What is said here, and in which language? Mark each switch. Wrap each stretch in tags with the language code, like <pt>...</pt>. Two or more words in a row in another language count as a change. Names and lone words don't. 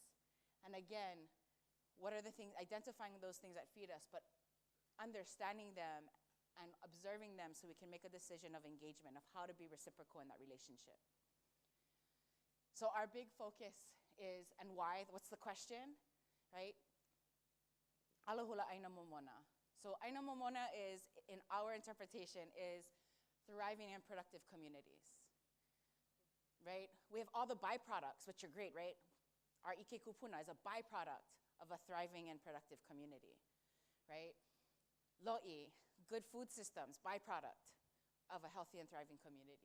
<en>And again, what are the things, identifying those things that feed us, but understanding them and observing them so we can make a decision of engagement, of how to be reciprocal in that relationship. So our big focus is, and why, what's the question, right?</en> <haw>Alahula aina momona.</haw> <en>So</en> <haw>aina momona</haw> <en>is, in our interpretation, is thriving in productive communities, right? We have all the byproducts, which are great, right? Our</en> <haw>ike kupuna</haw> <en>is a byproduct of a thriving and productive community, right? Lo'i, good food systems, byproduct of a healthy and thriving community.</en>